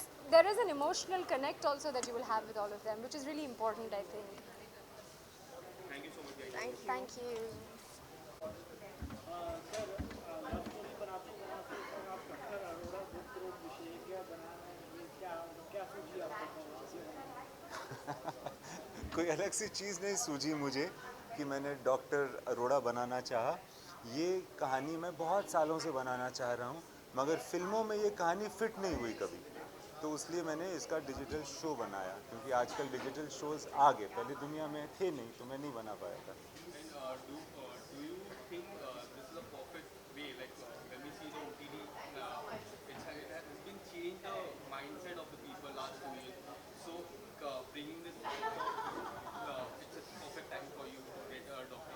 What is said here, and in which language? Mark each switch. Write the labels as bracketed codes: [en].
[en] There is an emotional connect also that you will have with all of them, which is really important, I think. Thank you so much, guys. Thank you. Thank you. [hi] Sir love story बनाते बनाते sir आप doctor Arora book road विशेषज्ञ बनाना ये क्या सोची आपको? कोई अलग सी चीज़ नहीं सूझी मुझे कि मैंने डॉक्टर अरोड़ा बनाना चाहा। ये कहानी मैं बहुत सालों से बनाना चाह रहा हूँ, मगर फिल्मों में ये कहानी फिट नहीं हुई कभी, तो इसलिए मैंने इसका डिजिटल शो बनाया, क्योंकि आजकल डिजिटल शोज़ आ गए, पहले दुनिया में थे नहीं, तो मैं नहीं बना पाया था। [en] And do you think this is a perfect way, like when we see the OTT, it has been changed the mindset of the people last 2 years. So bringing this, it's a perfect time for you to get a Dr.